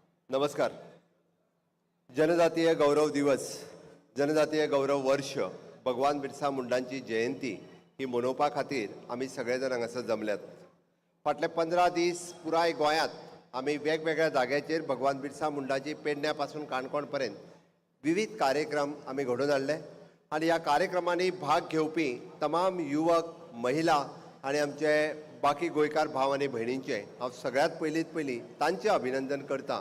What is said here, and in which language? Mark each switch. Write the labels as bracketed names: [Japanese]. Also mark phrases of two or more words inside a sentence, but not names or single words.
[Konkani] नमस्कार. जनजातीय गौरव दिवस, जनजातीय गौरव वर्ष, भगवान बिरसा मुंडांची जयंती ही मनोवपा खातीर आमी सगळे जाण हांगासर जमल्यात. फाटले 15 दीस पुराय गोंयांत आमी वेगवेगळ्या जाग्याचेर भगवान बिरसा मुंडाची पेडण्या पासून काणकोण पर्यंत विविध कार्यक्रम आमी घडोवन हाडले आनी ह्या कार्यक्रमांनी भाग घेवपी तमाम युवक, महिला आनी आमचे बाकी गोंयकार भाव आनी भयणींचे हांव सगळ्यात पयलीं तांचें अभिनंदन करता.